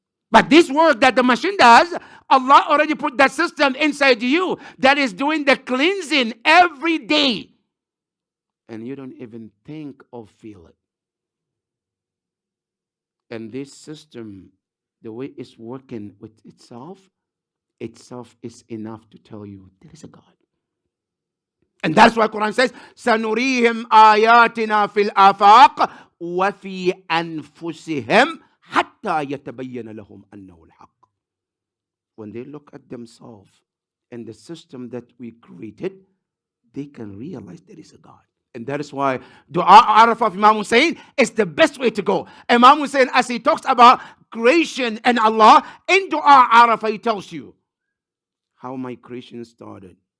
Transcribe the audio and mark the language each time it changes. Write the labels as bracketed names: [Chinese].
[English] But this work that the machine does, Allah already put that system inside you that is doing the cleansing every day. And you don't even think or feel it. And this system, the way it's working with itself is enough to tell you there is a God. And that's why Quran says, [Arabic] سَنُرِيهِمْ آيَاتِنَا فِي الْآفَاقِ وَفِي أَنفُسِهِمْ حَتَّى يَتَبَيَّنَ لَهُمْ أَنَّهُ الْحَقِّ. [English] When they look at themselves and the system that we created, they can realize there is a God. And that is why Dua Arafah of Imam Husayn is the best way to go. Imam Husayn, as he talks about creation and Allah, in Dua Arafah, he tells you how my creation started.